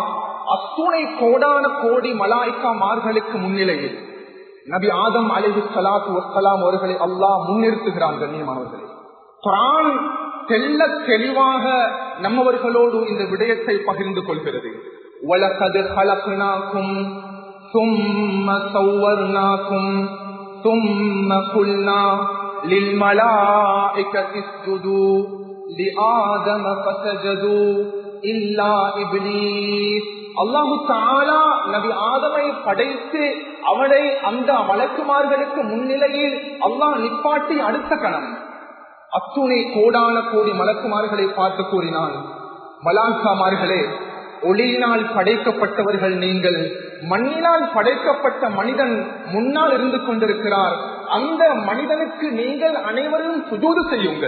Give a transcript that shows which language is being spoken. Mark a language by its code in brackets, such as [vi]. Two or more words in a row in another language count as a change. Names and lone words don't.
[ta] அத்துணை கோடான கோடி மலாயிகாமார்களுக்கு முன்னிலையில் நபி ஆதம் [ar] عليه الصلاة والسلام [ta] அவர்களை அல்லாஹ் முன்னிறுத்துகிறான். கண்ணியமானவர்களே, குர்ஆன் தெல்ல தெளிவாக நம்மவர்களோடு இந்த விடயத்தை பகிர்ந்து கொள்கிறது. [ar] ولقد خلقناكم ثم صورناكم ثم قلنا للملائكة اسجدوا لآدم فسجدوا إلا إبليس. الله تعالى [ta] நபி ஆதமை படைத்து அவனை அந்த மலக்குமார்களுக்கு முன்னிலையில் அல்லாஹ் நிப்பாட்டி அடுத்த கணம் அத்துணை கோடான கோடி மலக்குமார்களை பார்த்து கூறினான், மலாய்க்காமார்களே, ஒளியினால் படைக்கப்பட்டவர்கள் நீங்கள், மண்ணினால் படைக்கப்பட்ட மனிதன் முன்னால் இருந்து கொண்டிருக்கிறார், அந்த மனிதனுக்கு நீங்கள் அனைவரும் சுஜூது செய்யுங்கள்.